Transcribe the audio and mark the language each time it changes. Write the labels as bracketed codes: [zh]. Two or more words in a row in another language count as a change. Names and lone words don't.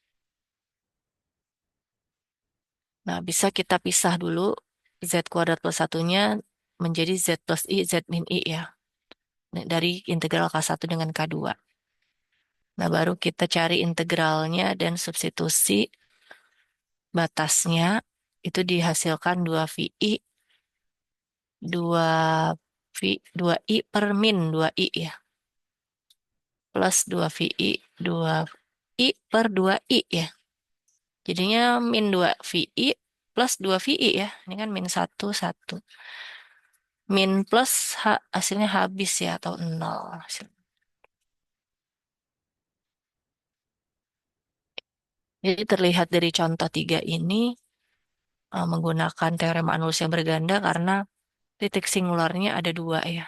[id] Nah, bisa kita pisah dulu Z kuadrat plus satunya menjadi Z plus I, Z min I ya. Nah, dari integral K1 dengan K2. Nah, baru kita cari integralnya dan substitusi batasnya. Itu dihasilkan 2VI, 2 V, 2I per min 2I ya. Plus 2VI, 2I per 2I ya. Jadinya min 2VI plus 2VI ya. Ini kan min satu satu. Min plus hasilnya habis ya atau nol. Jadi terlihat dari contoh tiga ini menggunakan teorema Anulus yang berganda karena titik singularnya ada dua ya.